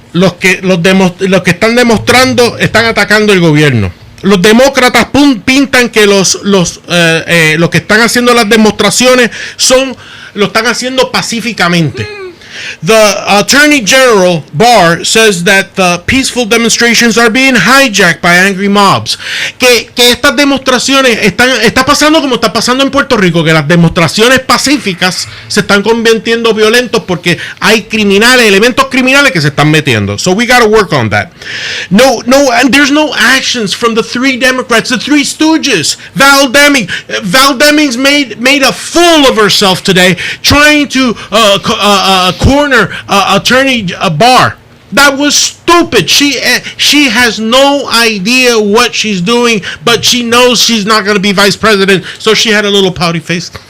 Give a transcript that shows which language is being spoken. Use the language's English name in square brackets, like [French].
[Spanish] Los que están demostrando están atacando el gobierno. Los demócratas pintan que los que están haciendo las demostraciones lo están haciendo pacíficamente. [English] The Attorney General Barr says that the peaceful demonstrations are being hijacked by angry mobs. [Spanish] Que estas demostraciones está pasando como está pasando en Puerto Rico, que las demostraciones pacíficas se están convirtiendo violentos porque hay elementos criminales que se están metiendo. [English] So we got to work on that. No, and there's no actions from the three Democrats, the three stooges. Val Demings made a fool of herself today, trying to corner Attorney Barr. That was stupid. She has no idea what she's doing, but she knows she's not going to be vice president, so she had a little pouty face.